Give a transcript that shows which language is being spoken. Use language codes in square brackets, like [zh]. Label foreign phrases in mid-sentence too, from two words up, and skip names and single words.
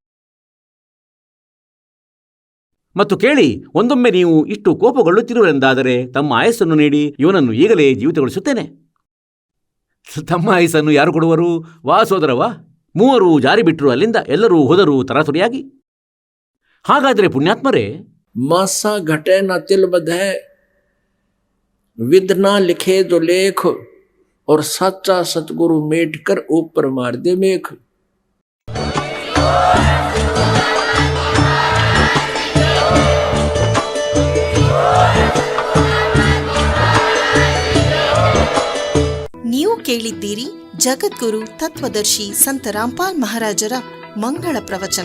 [kn] ಮತ್ತು ಕೇಳಿ, ಒಂದೊಮ್ಮೆ ನೀವು ಇಷ್ಟು ಕೋಪಗೊಳ್ಳುತ್ತಿರುವೆಂದಾದರೆ ತಮ್ಮ ಆಯಸ್ಸನ್ನು ನೀಡಿ ಇವನನ್ನು ಈಗಲೇ ಜೀವಿತಗೊಳಿಸುತ್ತೇನೆ. ತಮ್ಮ ಆಯಸ್ಸನ್ನು ಯಾರು ಕೊಡುವರು? ವಾ ಸೋದರವಾ. 3 ಜಾರಿ ಬಿಟ್ಟರು ಅಲ್ಲಿಂದ, ಎಲ್ಲರೂ ಹೋದರು ತರಾತುರಿಯಾಗಿ. ಹಾಗಾದರೆ ಪುಣ್ಯಾತ್ಮರೇ, [hi] मासा घटे न तिल बधे, विद ना लिखे जो लेख, और सच्चा सतगुरु मेट कर ऊपर मार दे मेख. [kn] ನೀವು ಕೇಳಿದ್ದೀರಿ ಜಗದ್ಗುರು ತತ್ವದರ್ಶಿ ಸಂತ ರಾಮ್ಪಾಲ್ ಮಹಾರಾಜರ ಮಂಗಳ ಪ್ರವಚನ.